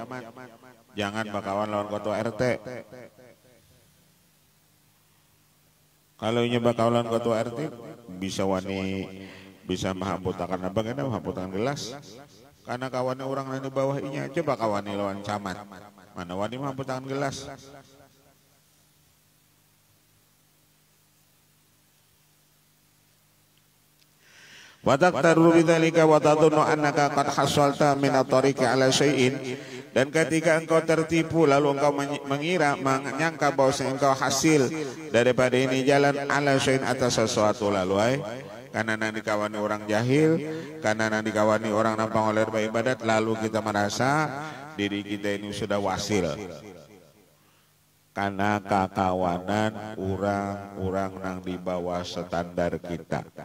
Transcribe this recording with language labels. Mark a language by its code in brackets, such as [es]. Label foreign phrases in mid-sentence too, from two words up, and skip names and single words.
[bjn] Jangan bakawan lawan ketua RT. Kalau ini bakawan lawan ketua RT bisa menghaputakan apa kena menghaputakan gelas. Karena kawannya orang lain di bawah inya, coba kawannya lawan camat. Mana wani menghaputakan gelas. [ar] وتغتر بذلك وتظن أنك قد حصلت من الطريق على شيء, [bjn] dan ketika engkau tertipu lalu engkau menyangka bahwa engkau hasil daripada ini jalan [ar] على شيء [bjn] atas sesuatu lalu karena nang dikawani orang jahil, karena nang dikawani orang nampang oleh beribadat, lalu kita merasa diri kita ini sudah wasil karena kakawanan orang-orang nang di bawah standar kita.